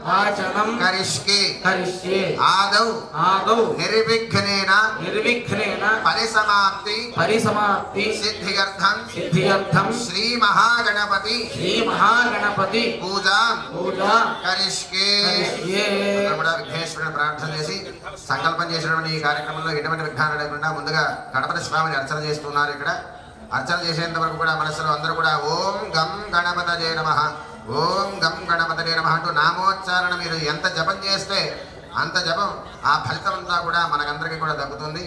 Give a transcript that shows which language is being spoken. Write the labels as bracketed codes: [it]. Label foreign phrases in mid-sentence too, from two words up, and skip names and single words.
[sa] करिष्ये आदौ निर्विघ्नेन परिसमाप्ति सिद्ध्यर्थं श्री महागणपति पूजा करिष्ये [te] విఘ్నేశ్వరుని ప్రార్థన చేసి సంకల్పం చేసినటువంటి ఈ కార్యక్రమంలో ఎటువంటి విఘ్నాలు లేకుండా ముందుగా గణపతి స్వామిని అర్చన చేస్తున్నారు. ఇక్కడ అర్చన చేసేంత వరకు కూడా మనసులో అందరూ కూడా [sa] ओं गं गणपतये नमः ओं गं गणपतये नमः [te] అంటూ నామోచ్చారణ మీరు ఎంత జపం చేస్తే అంత జపం ఆ ఫలితం అంతా కూడా మనకందరికీ కూడా దక్కుతుంది.